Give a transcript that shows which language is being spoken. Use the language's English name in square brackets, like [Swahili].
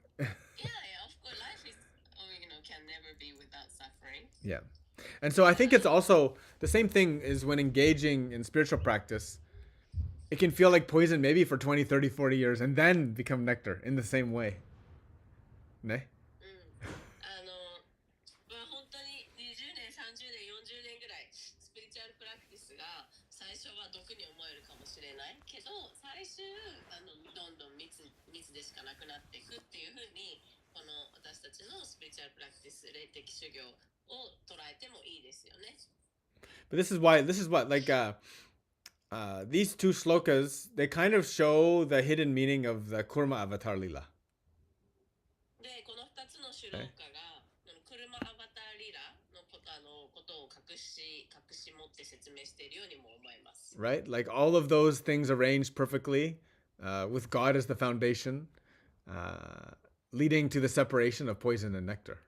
[English] Of course, life is, can never be without suffering. Yeah. And so I think it's also the same thing is when engaging in spiritual practice, it can feel like poison maybe for 20, 30, 40 years and then become nectar in the same way. [Japanese] ね。本当に20年、30年、40年ぐらいスピリチュアルプラクティスが最初は毒に思えるかもしれないけど、最終どんどん密でしかなくなっていくっていうふうに、この私たちのスピリチュアルプラクティス、霊的修行を捉えてもいいですよね。 [English] But this is what like these two slokas, they kind of show the hidden meaning of the Kurma Avatar Lila. [Japanese] で、この2つのシュローカがクルマアバターリラのことを隠し持って説明しているようにも思います。 [English] Right? Like all of those things arranged perfectly, with God as the foundation, leading to the separation of poison and nectar.